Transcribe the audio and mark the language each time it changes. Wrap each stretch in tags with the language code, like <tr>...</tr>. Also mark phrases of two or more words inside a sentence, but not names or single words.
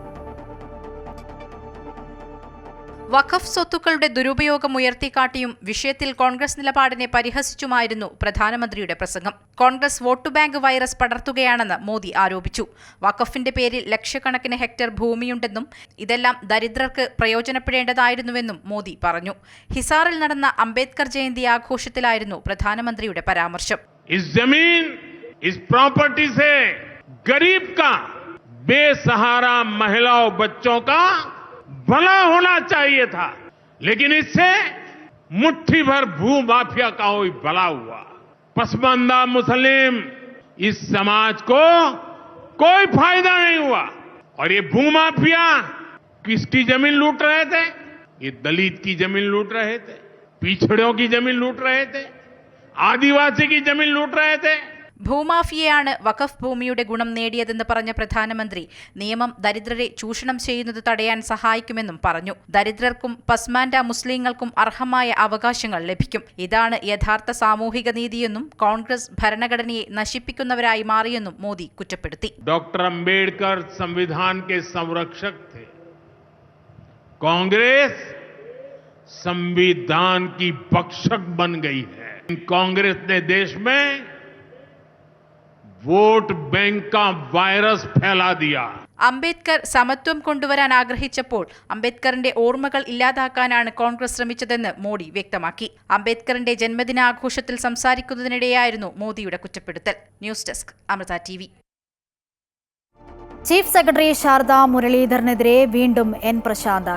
<ml>വഖഫ് സ്വത്തുക്കളുടെ ദുരുപയോഗം ഉയർത്തിക്കാട്ടിയും വിഷയത്തിൽ കോൺഗ്രസ് നിലപാടിനെ പരിഹസിച്ചുമായിരുന്നു പ്രധാനമന്ത്രിയുടെ പ്രസംഗം. കോൺഗ്രസ് വോട്ട് ബാങ്ക് വൈറസ് പടർത്തുകയാണെന്ന് മോദി ആരോപിച്ചു. വഖഫിന്റെ പേരിൽ ലക്ഷക്കണക്കിന് ഹെക്ടർ ഭൂമിയുണ്ടെന്നും ഇതെല്ലാം ദരിദ്രർക്ക് പ്രയോജനപ്പെടേണ്ടതായിരുന്നുവെന്നും മോദി പറഞ്ഞു. ഹിസാറിൽ നടന്ന അംബേദ്കർ ജയന്തി ആഘോഷത്തിലായിരുന്നു പ്രധാനമന്ത്രിയുടെ പരാമർശം.</ml> <hi>गरीब का, बेसहारा महिलाओं बच्चों का भला होना चाहिए था, लेकिन इससे मुट्ठी भर भू माफिया का कोई भला हुआ। पसमानदा मुस्लिम इस समाज को कोई फायदा नहीं हुआ। और ये भू माफिया किसकी जमीन लूट रहे थे? ये दलित की जमीन लूट रहे थे, पिछड़ों की जमीन लूट रहे थे, आदिवासी की जमीन लूट रहे थे।</hi> <ml>ഭൂമാഫിയയാണ് വഖഫ് ഭൂമിയുടെ ഗുണം നേടിയതെന്ന് പറഞ്ഞ പ്രധാനമന്ത്രി നിയമം ദരിദ്രരെ ചൂഷണം ചെയ്യുന്നത് തടയാൻ സഹായിക്കുമെന്നും പറഞ്ഞു. ദരിദ്രർക്കും പസ്മാൻഡ മുസ്ലിങ്ങൾക്കും അർഹമായ അവകാശങ്ങൾ ലഭിക്കും. ഇതാണ് യഥാർത്ഥ സാമൂഹിക നീതിയെന്നും കോൺഗ്രസ് ഭരണഘടനയെ നശിപ്പിക്കുന്നവരായി മാറിയെന്നും മോദി കുറ്റപ്പെടുത്തി.</ml> <hi>डॉक्टर अंबेडकर संविधान के संरक्षक थे। कांग्रेस संविधान की भक्षक बन गई है। कांग्रेस ने देश में वोट बैंक का वायरस फैला दिया।</hi> <ml>അംബേദ്കർ സമത്വം കൊണ്ടുവരാൻ ആഗ്രഹിച്ചപ്പോൾ അംബേദ്കറിന്റെ ഓർമ്മകൾ ഇല്ലാതാക്കാനാണ് കോൺഗ്രസ് ശ്രമിച്ചതെന്ന് മോഡി വ്യക്തമാക്കി. അംബേദ്കറിന്റെ ജന്മദിനാഘോഷത്തിൽ സംസാരിക്കുന്നതിനിടെയായിരുന്നു മോദിയുടെ കുറ്റപ്പെടുത്തൽ.</ml> <en>news desk</en> <ml>അമൃത TV. ചീഫ് സെക്രട്ടറി ശാരദാ മുരളീധരനെതിരെ വീണ്ടും എൻ പ്രശാന്ത്.</ml>